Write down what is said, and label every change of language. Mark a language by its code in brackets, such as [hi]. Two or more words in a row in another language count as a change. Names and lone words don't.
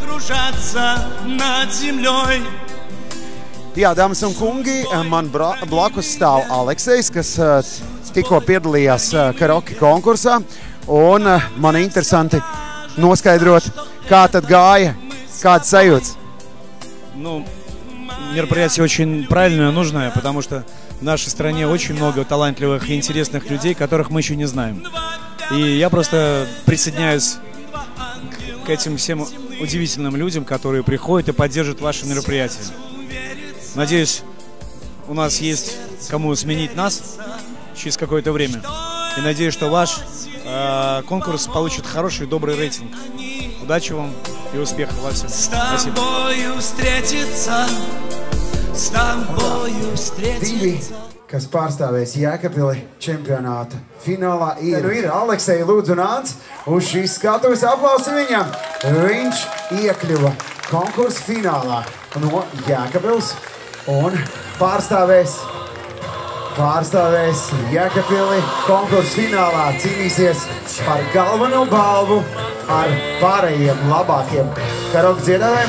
[lv] Jā, dāmas un kungi, man blakus stāv Aleksejs, kas tikko piedalījās karaoke konkursā. Un man interesanti noskaidrot, kā tad gāja, kāds sajūts. [ru] Ну, мероприятие очень правильное, нужное, потому что в нашей стране очень много талантливых и интересных людей, которых мы еще не знаем. И я просто присоединяюсь к этим всем удивительным людям, которые приходят и поддерживают ваши мероприятия. Надеюсь, у нас есть кому сменить нас через какое-то время. И надеюсь, что ваш конкурс получит хороший, добрый рейтинг. Удачи вам и успехов во всем. Спасибо. [lv] Divi, kas pārstāvēs Jēkabpili čempionāta finālā, ir Aleksej, lūdzu nāc uz šīs skatuves, aplausi viņam. Viņš iekļuva konkursa finālā no Jēkabpils un pārstāvēs Jēkabpili konkursa finālā, cīnīsies par galveno balvu ar pārējiem labākiem karaoke dziedātājiem.